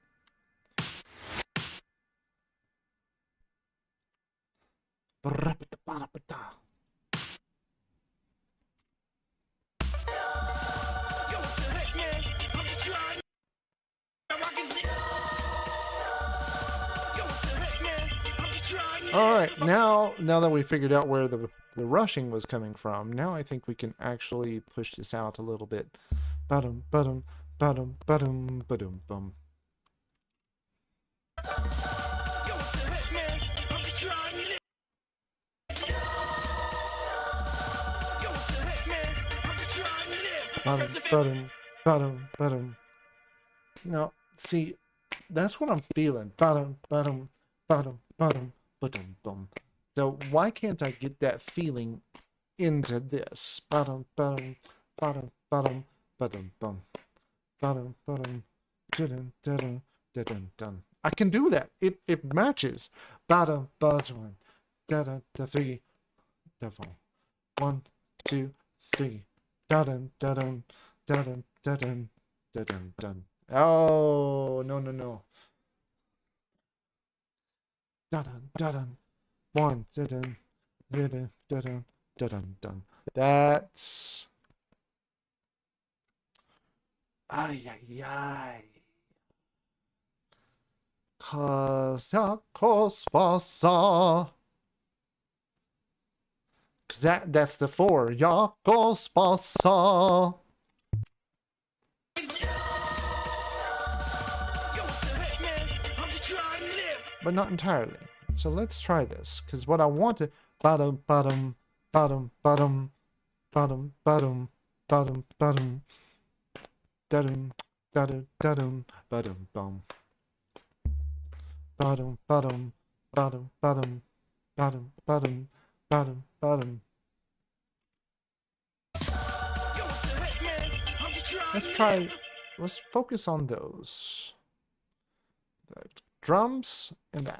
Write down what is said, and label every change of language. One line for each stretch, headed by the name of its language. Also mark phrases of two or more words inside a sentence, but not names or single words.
English: Yo, what the heck, man? I'm just trying to rocking shit. Yo, what the heck, man? I'm just trying to All right, now that we figured out where the rushing was coming from, now I think we can actually push this out a little bit. Ba-dum, ba-dum, ba-dum, ba-dum, ba-dum, bum. Yo, what the heck, man? I'm just trying to live. Yo, what the heck, man? I'm just trying to live. My Ba-dum, friends and family. ba-dum, ba-dum, ba-dum. Now, see, that's what I'm feeling. Ba-dum, ba-dum, ba-dum, ba-dum, ba-dum, bum. So why can't I get that feeling into this? Ba-dum, ba-dum, ba-dum, ba-dum, ba-dum, bum. Ba-dum, ba-dum, da-dum, da-dum, da-dum, dum. I can do that. It matches. Ba-dum, ba-dum, da-dum, da-three, da-four. 1, 2, 3. Da-dum, da-dum, da-dum, da-dum, da-dum, dum. Oh, no, no, no. Da-dum, da-dum. 1, da-dum, da-dum, da-dum, da-dum, dum. That's... Ay, ay, ay. Kazakos basa. Cause that's the 4. Yakos basa. Yo, what the heck, man? I'm just trying to live. But not entirely. So let's try this. Because what I want to... Bottom, bottom, bottom, bottom, bottom, bottom, bottom, bottom. Da-dum, da-dum, da-dum, ba-dum, bum. Bottom, bottom, bottom, bottom, bottom, bottom, bottom, bottom. Yo, what the heck, man? I'm just trying Let's to try... live. Let's focus on those. The drums and that.